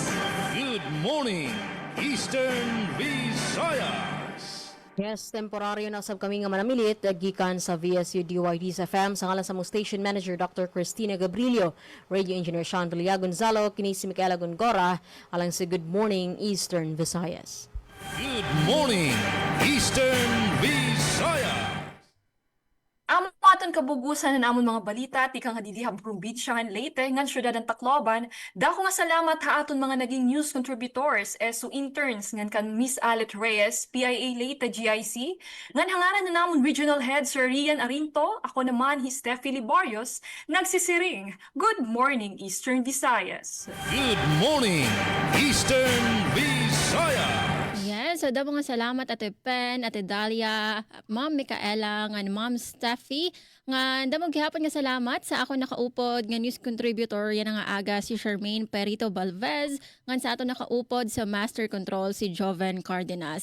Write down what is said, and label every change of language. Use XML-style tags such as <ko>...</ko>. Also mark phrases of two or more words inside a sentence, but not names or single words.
<en>Good morning, Eastern Visayas.</en> <ceb>Yes, temporaryo na sab kami nga manamilit gikan sa VSU DYD sa FM sa ngalan sa mo station manager Dr. Cristina Gabrilio, radio engineer Sean Villar Gonzalo, kini si Micaela Gongora, alang sa Good Morning Eastern Visayas.</ceb> <en>Good morning, Eastern Visayas.</en> <war>Ang ato ngan kabugusan na namon mga balita ti kang hadidihab probinsya ngan Leyte ngan syudad ng Tacloban. Dako nga salamat ha aton mga naging</war> <en>news contributors</en> <war>so interns ngan kan Miss Alet Reyes, PIA Leyte GIC, ngan hangaran na namon regional head Sir Rian Arinto, ako naman hi Steffi Liborios, nagsisiring.</war> <en>Good morning Eastern Visayas. Good morning, Eastern Visayas.</en> <war>Yes, so damo nga salamat Ate Pen, Ate Dalia, Ma'am Micaela, nga Ma'am Steffi, nga damo gihapon nga salamat sa ako nakaupod nga</war> <en>news contributor</en> <war>yan nga aga si Charmaine Perito Balvez, nga sa ato nakaupod sa Master Control si Joven Cardenas.</war>